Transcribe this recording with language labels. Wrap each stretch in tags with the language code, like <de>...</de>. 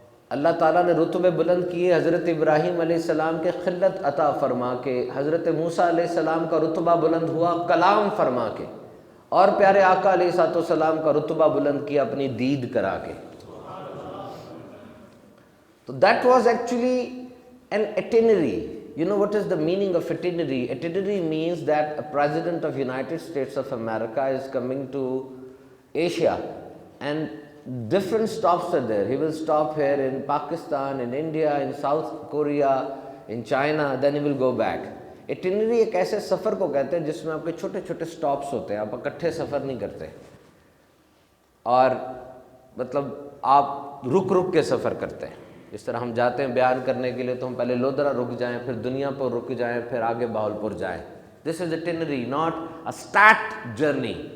<ur>اللہ تعالیٰ نے رتبے بلند کیے، حضرت ابراہیم علیہ السلام کے خلت عطا فرما کے، حضرت موسیٰ علیہ السلام کا رتبہ بلند ہوا کلام فرما کے، اور پیارے آقا علیہ الصلوۃ والسلام کا رتبہ بلند کیا اپنی دید کرا کے۔ تو</ur> <en>that was actually an itinerary. You know what is the meaning of itinerary? Itinerary means that a president of United States of America is coming to Asia and different stops are there. He will stop here in Pakistan, in India, in South Korea, in China, then he will go back.</en> <ur>Itinerary ایک ایسے سفر کو کہتے ہیں جس میں آپ کے چھوٹے چھوٹے سٹاپس ہوتے ہیں، آپ اکٹھے سفر نہیں کرتے، اور مطلب آپ رک رک کے سفر کرتے ہیں۔ جس طرح ہم جاتے ہیں بیان کرنے کے لیے تو ہم پہلے لودھرا رک جائیں، پھر دنیا پر رک جائیں، پھر آگے بہاولپور جائیں۔</ur> <en>This is itinerary, not a stat journey.</en>